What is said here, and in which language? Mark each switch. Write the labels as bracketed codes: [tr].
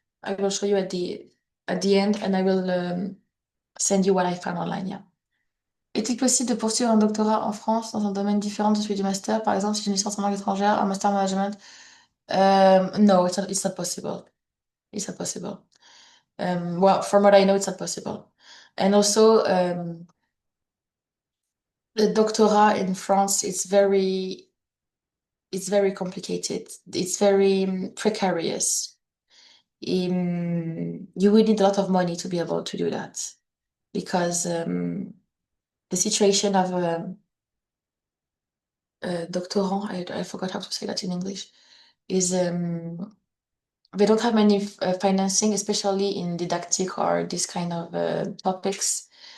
[en] I will show you at the end, and I will send you what I found online. Yeah. [fr] Est-il possible de poursuivre un doctorat en France dans un domaine différent de celui du master? Par exemple, si j'ai une licence en langue étrangère, un master management? [en] No, it's not possible. It's not possible. Well, from what I know, it's not possible. And also, the doctorate in France, it's very complicated. It's very precarious. You would need a lot of money to be able to do that because the situation of doctorant, I forgot how to say that in English, is they don't have many financing, especially in didactic or this kind of topics.